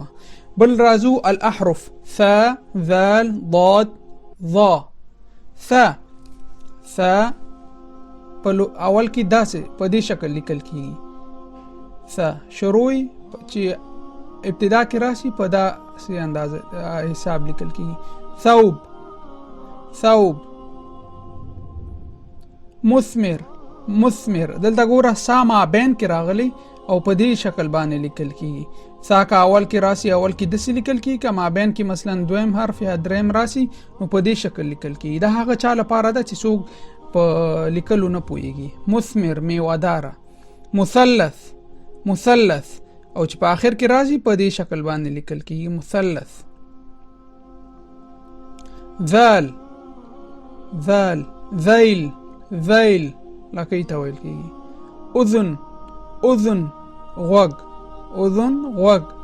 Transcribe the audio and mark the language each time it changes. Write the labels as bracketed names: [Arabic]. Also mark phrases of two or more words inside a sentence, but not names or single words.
[Pashto] بل راځو الاحرف. ثا، ذال، ضاد، ظا. ثا، ثا په اول کې داسې په دې شکل لیکل کیږي. ثا شروع چې ابتدا کې راشي په داسې اندازه حساب لیکل کیږي. ثوب، ثوب. مثمر، مثمر. دلته ګوره سا ما بین کې راغلی او په دې شکل باندې لیکل کیږي. سا که اول کې راسي اول کې داسې لیکل کیږي، که ما بین کې مثلا دویم حرف یا دریم راسي نو په دې شکل لیکل کیږي. دا هغه چا لپاره ده چې څوک په لیکلو نه پوهیږي. مثمر، میوه‌داره. مثلث، مثلث. او چې په آخر کې راځي په دې شکل باندې لیکل کیږي. مثلث. ذال، ذال. ذیل، ذیل. لکۍ ته ویل کیږي. اذن، اذن. غوږ، اذن، غوږ.